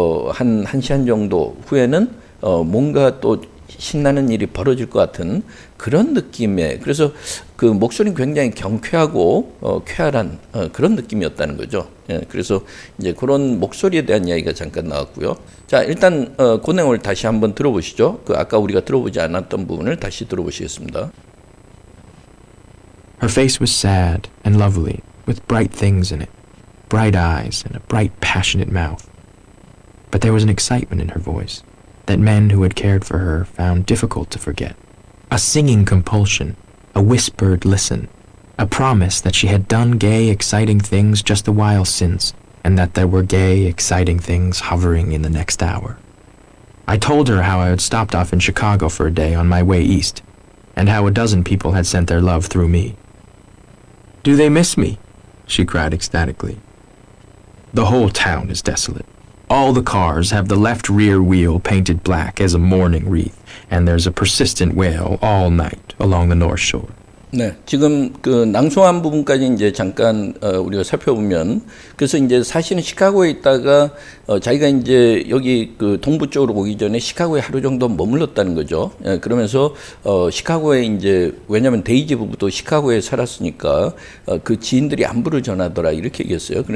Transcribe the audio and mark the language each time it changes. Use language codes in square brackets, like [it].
[ko] 한 시간 정도 후에는 뭔가 또 신나는 일이 벌어질 것 같은 그런 느낌의 그래서 그 목소리는 굉장히 경쾌하고 쾌활한 그런 느낌이었다는 거죠. 예, 그래서 이제 그런 목소리에 대한 이야기가 잠깐 나왔고요. 자, 일단 그 내용을 다시 한번 들어보시죠. 그 아까 우리가 들어보지 않았던 부분을 다시 들어보시겠습니다. [en] Her face was sad and lovely, with bright things in it, bright eyes and a bright, passionate mouth. But there was an excitement in her voice that men who had cared for her found difficult to forget. A singing compulsion, a whispered listen, a promise that she had done gay, exciting things just a while since, and that there were gay, exciting things hovering in the next hour. I told her how I had stopped off in Chicago for a day on my way east, and how a dozen people had sent their love through me. "Do they miss me?" she cried ecstatically. "The whole town is desolate. All the cars have the left rear wheel painted black as a mourning wreath, and there's a persistent wail all night along the North Shore." [ko] 네, 지금 그 낭송한 부분까지 이제 잠깐 우리가 살펴보면 그래서 이제 사실은 시카고에 있다가 자기가 이제 여기 그 동부 쪽으로 오기 전에 시카고에 하루 정도 머물렀다는 거죠. 예, 그러면서 시카고에 이제 왜냐하면 데이지 부부도 시카고에 살았으니까 그 지인들이 안부를 전하더라 이렇게 얘기했어요.